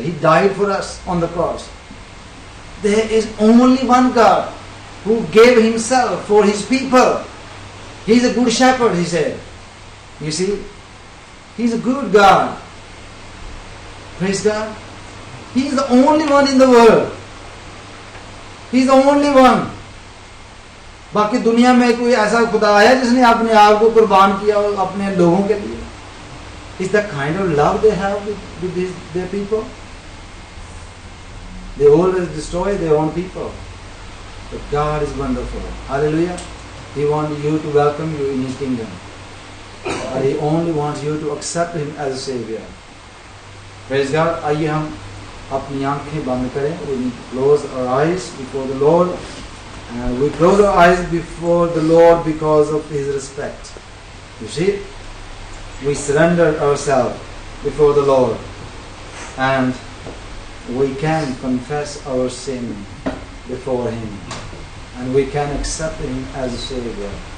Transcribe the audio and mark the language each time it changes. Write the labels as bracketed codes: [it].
[en] He died for us on the cross. There is only one God who gave Himself for His people. He's a good shepherd, He said. You see, He's a good God. Praise God. He's the only one in the world. He's the only one. [ur] باقی دنیا میں کوئی ایسا خدا ہے جس نے اپنے آپ کو قربان کیا اپنے لوگوں کے لیے. [en] Is the kind of love they have with their people? They always destroy their own people. But God is wonderful. Hallelujah. He wants you to welcome you in His kingdom. But He only wants you to accept Him as a Savior. Praise God. [ur] آئیے ہم اپنی آنکھیں بند کریں. [en] We need to close our eyes before the Lord. And we close our eyes before the Lord because of His respect. You see? We surrender ourselves before the Lord. And we can confess our sin before Him. And we can accept Him as a Savior.